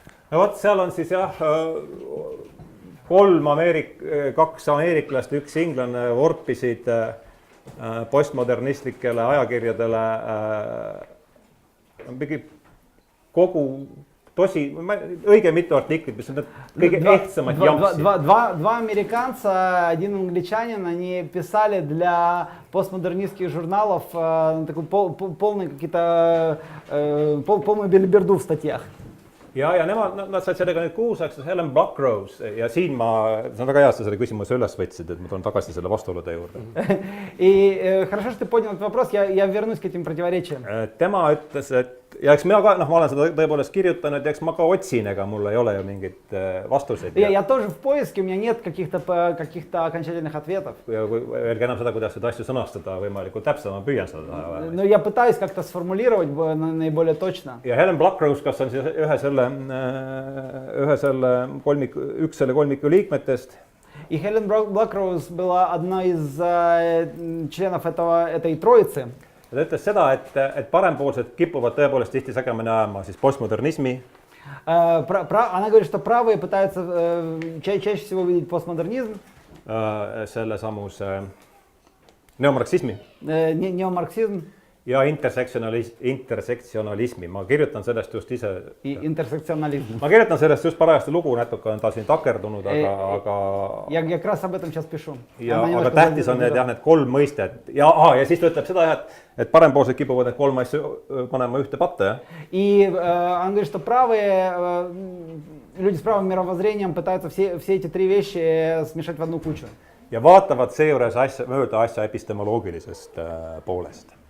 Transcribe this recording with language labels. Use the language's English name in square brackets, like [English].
[Estonian] No vot, seal on siis jah, kaks ameeriklast, üks inglane vorpisid postmodernistlikele ajakirjadele kogu õige mitu artiklit, mis on kõige ehtsamad jampsi. [Russian] Два американца, один англичанин, они писали для постмодернистских журналов такую полную белиберду в статьях. [Estonian] Ja nad said sellega nüüd kuulsaks, Helen Blackrose ja siin see on väga hea, sa selle küsimuse üles võtsid, et ma tulen tagasi selle vastuolude juurde. [Russian] И хорошо, что ты поднял этот вопрос, я вернусь к этим противоречиям. [Estonian] Tema ütles, et ja eks mina ka, ma olen seda tõepoolest kirjutanud ja eks ma ka otsin, ega mul ei ole ju mingeid vastuseid. [Russian] Я тоже в поиске, у меня нет каких-то окончательных ответов. [Estonian] Ja öelge enam seda, kuidas seda asju sõnastada võimalikult täpselt, ma püüan seda. [Russian] Но я пытаюсь как-то сформулировать наиболее точно. [Estonian] Ja Helen Blackrose, kas on siis üks selle kolmiku liikmetest. [Russian] И Helen Blackrose была одной из членов этой троицы. [Estonian] Ta ütles seda, et parempoolsed kipuvad tõepoolest tihti segamini ajama siis postmodernismi. [Russian] Она говорит, что правые пытаются чаще всего видеть постмодернизм. [Estonian] Selle samuse neomarksismi. [Russian] Неомарксизм. [Estonian] Ja intersektsionalismi. Ma kirjutan sellest just ise. [Russian] Интерсекционализм. [Estonian] Ma kirjutan sellest just parajasti lugu, natuke on ta siin takerdunud, aga... [Russian] Я как раз об этом сейчас pишу. [Estonian] Aga tähtis on need, need kolm mõistet. Ja siis ta ütleb seda, et parempoolsed kipuvad need kolm asju panema ühte patta, jah? [Russian] И он говорит, что правые, люди с правым мировоззрением пытаются все эти три вещи смешать в одну кучу. [Estonian] Ja vaatavad seejuures mööda asja epistemoloogilisest poolest.